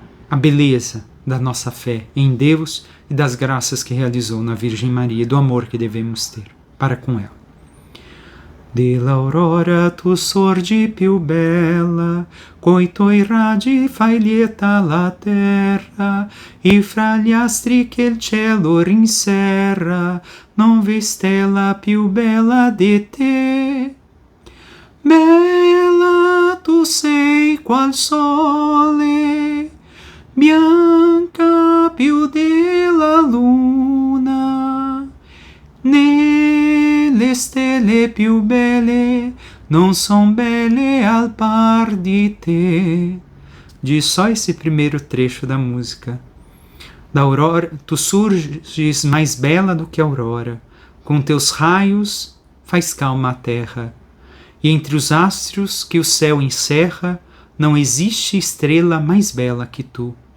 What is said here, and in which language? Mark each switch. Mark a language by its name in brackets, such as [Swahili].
[Portuguese] a beleza da nossa fé em Deus e das graças que realizou na Virgem Maria e do amor que devemos ter para com ela. [Italian] Dell'aurora tu sorgi più bella, coi tuoi raggi fai lieta la terra, e fra gli astri che il cielo rinserra, non vi stella più bella di te. Bella tu sei qual sole, bianca più della luna, le stelle più belle non son belle al par di te. [Portuguese] Diz só esse primeiro trecho da música. Da aurora, tu surges mais bela do que a aurora, com teus raios faz calma a terra, e entre os astros que o céu encerra, não existe estrela mais bela que tu.